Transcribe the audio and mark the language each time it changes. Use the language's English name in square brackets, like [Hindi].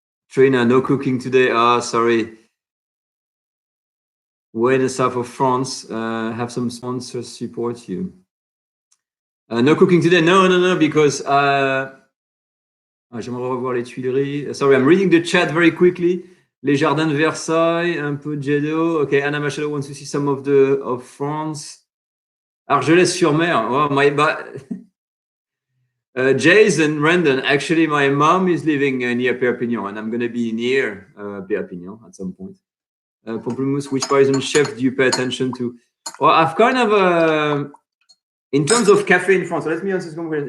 [English] Trina, no cooking today. Sorry. We're in the south of France. Have some sponsors support you. No cooking today. No, because [French] j'aimerais revoir les Tuileries. [English] Sorry, I'm reading the chat very quickly. [French] Les Jardins de Versailles, un peu de jet d'eau. [English] Okay, Anna Machado wants to see some of France. Argelès-sur-Mer. Oh, Jason, Randon, actually, my mom is living near Perpignan, and I'm going to be near Perpignan at some point. Pamplemousse, which Parisian chef do you pay attention to? Well, I've kind of, in terms of cafe in France, so let me answer this question.